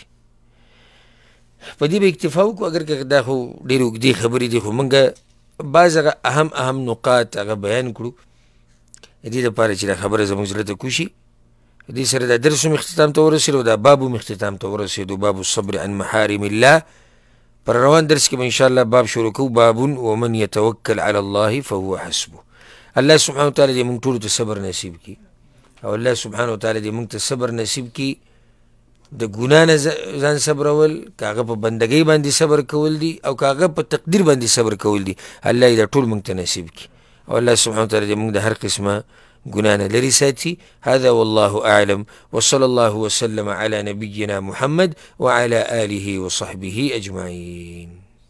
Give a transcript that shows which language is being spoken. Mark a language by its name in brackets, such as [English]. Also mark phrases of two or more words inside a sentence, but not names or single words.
[Pashto] په دې به اکتفا وکړو، اگر که دا خو ډېرې اوږدې خبرې دي، خو موږ بعض هغه اهم نقاط هغه بیان کړو د دې لپاره چې دا خبره زموږ زړه ته کوشي. دې سره دا درس هم اختتام ته ورسېدو، دا باب هم اختتام ته ورسېدو، [Arabic] باب الصبر عن محارم الله. [Pashto] پر روان درس کې به انشاءالله باب شروع کوو، [Arabic] باب ومن يتوکل علی الله فهو حسبه. [Pashto] الله [Arabic] سبحانه وتعالی [Pashto] دې موږ ټولو ته صبر نصیب کړي، او الله [Arabic] سبحانه وتعالی [Pashto] دې موږ ته صبر نصیب کړي د ګناه نه ځان صبرول، که هغه په بندګۍ باندې صبر کول دي او که هغه په تقدیر باندې صبر کول دي. الله یې دا ټول موږ ته نصیب کړي او الله [Arabic] سبحانه وتعالی [Pashto] دې موږ د هر قسمه ګناه نه لرې ساتي. [Arabic] هذا والله أعلم وصلى الله وسلم على نبينا محمد وعلى آله وصحبه أجمعين.